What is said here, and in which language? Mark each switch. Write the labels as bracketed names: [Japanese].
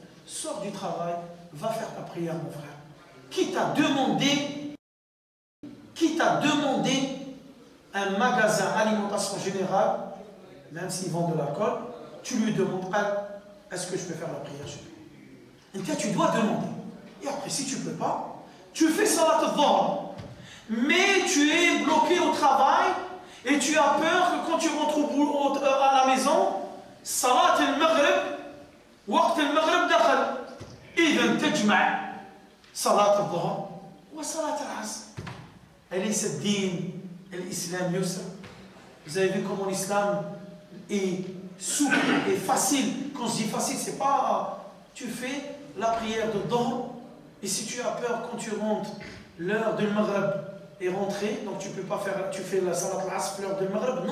[French] Sors du travail, va faire ta prière, mon frère. Qui t'a demandé un magasin alimentation générale, même s'ils vendent de l'alcool, tu lui demandes, est-ce que je peux faire la prière chez lui? Et toi, tu dois demander. Et après, si tu ne peux pas, tu fais salat al-dhuhr. Mais tu es bloqué au travail et tu as peur que quand tu rentres à la maison, salat al-maghrib, [Arabic] waqt al-maghrib dakhal. إذن تجمع صلاة الظهر وصلاة العصر. أليس الدين الإسلام يسر? [French] Vous avez vu comment l'islam est souple et facile. Quand je dis facile, c'est pas tu fais la prière de Dhuhr et si tu as peur quand tu rentres, l'heure de Maghreb est rentrée, donc tu peux pas faire, tu fais la salat al-asr l'heure de Maghreb.